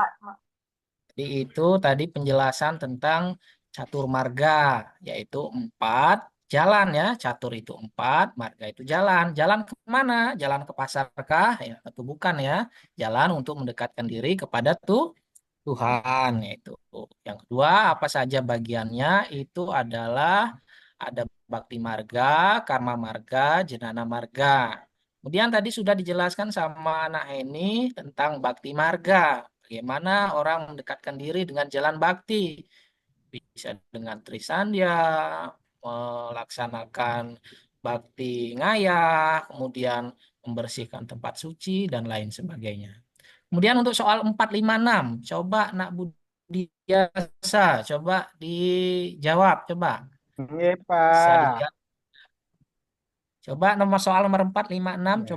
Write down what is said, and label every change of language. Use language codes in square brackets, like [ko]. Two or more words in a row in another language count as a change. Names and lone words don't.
[id] Jadi itu tadi penjelasan tentang catur marga, yaitu 4 jalan ya. Catur itu 4, marga itu jalan. Jalan ke mana? Jalan ke pasar kah? Ya, tentu bukan ya. Jalan untuk mendekatkan diri kepada Tuhan, yaitu. Yang kedua, apa saja bagiannya? Itu adalah ada bakti marga, karma marga, jenana marga. Kemudian tadi sudah dijelaskan sama anak ini tentang bakti marga. Bagaimana orang mendekatkan diri dengan jalan bakti. Bisa dengan Trisandya, melaksanakan bakti ngayah, kemudian membersihkan tempat suci, dan lain sebagainya. Kemudian untuk soal 4, 5, 6, coba Nak Budiasa, coba dijawab, coba. Iya, Bisa Pak. dilihat. Coba soal nomor 4, 5, 6, coba